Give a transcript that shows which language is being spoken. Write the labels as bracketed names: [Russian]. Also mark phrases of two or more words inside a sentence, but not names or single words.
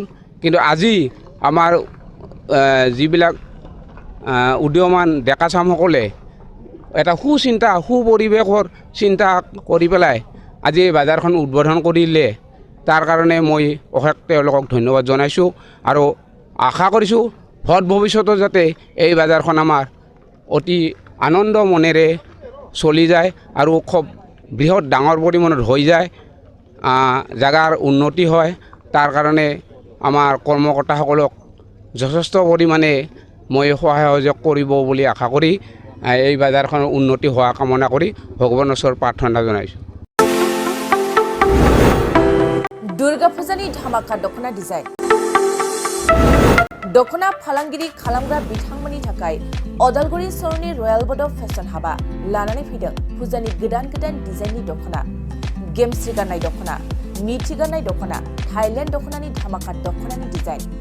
[Assamese] কিন্তু আজি আমাৰ যিবিলাক উদীয়মান ডেকাচামসকলে এটা সুপৰিৱেশৰ চিন্তা কৰি পেলাই আজি এই বাজাৰখন উদ্বোধন কৰিলে, তাৰ কাৰণে মই অশেষ তেওঁলোকক ধন্যবাদ জনাইছোঁ আৰু আশা কৰিছোঁ ভৱিষ্যতে যাতে এই বাজাৰখন আমাৰ অতি আনন্দ মনেৰে চলি যায় আৰু খুব বৃহৎ ডাঙৰ পৰিমাণত হৈ যায়, জাগাৰ উন্নতি হয়। তাৰ কাৰণে আমাৰ কৰ্মকৰ্তাসকলক যথেষ্ট পৰিমাণে মই সহায় সহযোগ কৰিব বুলি আশা কৰি এই বাজাৰখনৰ উন্নতি হোৱা কামনা কৰি ভগৱানৰ ওচৰত প্ৰাৰ্থনা জনাইছোঁ। [Bodo] दुर्गा फुजानि धामाका दखना डिजाइन दखना फालांगिरि खालामग्रा बिथांमोननि थाखाय अदालगुरि सरनि रयेल बड' फेशन हाबा लानानै फैदों फुजानि गोदान गोदान डिजाइननि दखना, गेमस्रि गाननाय दखना, मिथि गाननाय दखना, थाइलेण्ड दखनानि धामाका दखनानि डिजाइन।